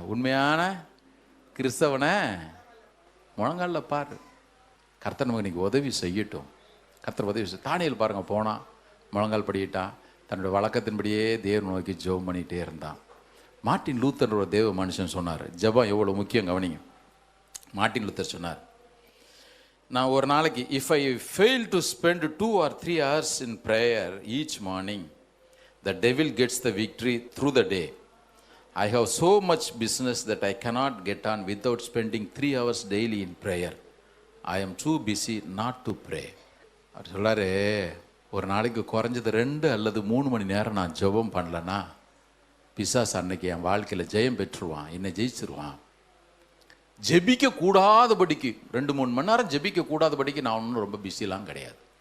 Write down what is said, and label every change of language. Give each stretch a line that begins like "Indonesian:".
Tamil: உண்மையான கிறிஸ்தவனை முழங்காலில் பாரு. கர்த்தர் நமக்கு இன்னைக்கு உதவி செய்யட்டும். கர்த்தர் உதவி செய்ய. தானியேல் பாருங்க, போனான், முழங்கால் படிக்கிட்டான், தன்னுடைய வழக்கத்தின்படியே தேவன் நோக்கி ஜெபம் பண்ணிகிட்டே இருந்தான். மார்ட்டின் லூத்தர் ஒரு தேவ மனுஷன் சொன்னார், ஜெபம் எவ்வளோ முக்கியம் கவனிங்க. மார்ட்டின் லூத்தர் சொன்னார், நான் ஒரு நாளைக்கு
English: If I fail to spend 2 or 3 hours in prayer each morning, the devil gets the victory through the day. I have so much business that I cannot get on without spending 3 hours daily in prayer. I am too busy not to pray.
Tamil: அவர் சொல்லாரு, ஒரு நாளைக்கு குறைஞ்சது 2 அல்லது 3 மணி நேரம் நான் ஜெபம் பண்ணலன்னா பிசாசு அன்னைக்கு என் வாழ்க்கையில் ஜெயம் பெற்றுருவான், என்னை ஜெயிச்சிருவான். ஜெபிக்க கூடாதபடிக்கு 2-3 மணி நேரம் ஜெபிக்க கூடாதபடிக்கு நான் ஒன்றும் ரொம்ப பிஸிலாம் கிடையாது.